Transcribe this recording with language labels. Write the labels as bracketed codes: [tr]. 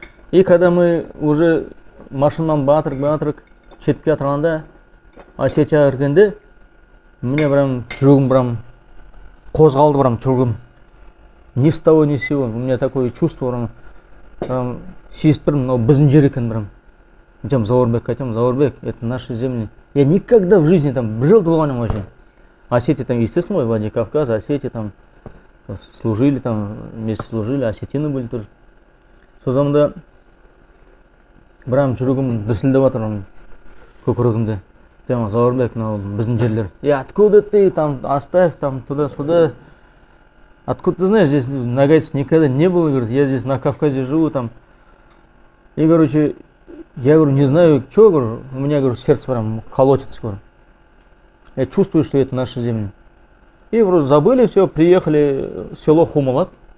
[ru] И когда мы уже [kk] машинадан батырық, шетке отырғанда, Осетияға кіргенде, [ru] мне прям [kk] жүрегім прям қозғалды, прям жүрегім. [ru] Ни с того, ни с сего. У меня такое чувство, прям [kk] сездім, [ru] но [kk] біздің жер екен, [ru] прям. [kk] Айтам, [ru] Зауырбек, это наши земли. Я никогда в жизни там жил [kk] болғаным [ru] вообще. Осетия там, естественно, Владикавказ, Осетия там служили, там вместе служили, осетины были тоже. [kk] Сол заманда прям жүрегім дүрсілдеп жатыр көкірегімде. Тема, Зауырбек, мынау біздің жерлер. [ru] Откуда ты, там, оставь, там, туда-сюда. Откуда ты знаешь, здесь нагайцев никогда не было, говорит, я здесь на Кавказе живу, там. И, короче, я говорю, не знаю, что, говорю, у меня, говорю, сердце прям колотится, говорю. Я чувствую, что это наши земли. И вроде забыли все, приехали в село Хумалак.